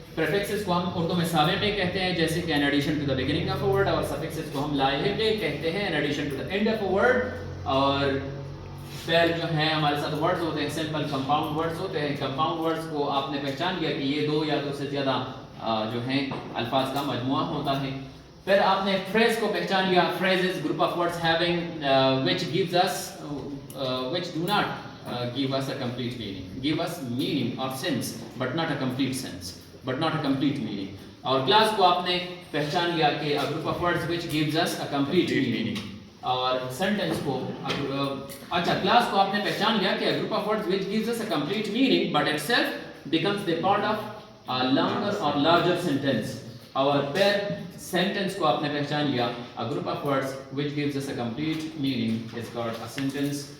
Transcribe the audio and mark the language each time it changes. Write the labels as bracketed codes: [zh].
[ur] Prefixes کو ہم اردو میں سابقے کہتے ہیں جیسے کہ [en] in addition to the beginning of a word, [ur] اور سفکسز کو ہم لاحقے کہتے ہیں in addition to the and of a word. اور پیر جو ہیں ہمارے ساتھ ورڈز ہوتے ہیں سمپل کمپاؤنڈ ورڈز ہوتے ہیں. کمپاؤنڈ ورڈز کو آپ نے پہچان لیا کہ یہ دو یا دو سے زیادہ جو ہیں الفاظ کا مجموعہ ہوتا ہے. پھر آپ نے فریز کو پہچان لیا. [en] Phrase is group of words having which gives us which do not give us a complete meaning, give us meaning or sense but not a complete sense, but not a complete meaning. [ur] اور class کو آپ نے پہچان لیا کہ [en] a group of words which gives us a complete meaning. [ur] اور sentence کو اچھا کلاس کو آپ نے پہچان لیا کہ [en] a group of words which gives us a complete meaning but itself becomes the part of a longer or larger sentence. [ur] اور پھر سینٹینس کو آپ نے پہچان لیا. [en] a group of words which gives us a complete meaning is called a sentence.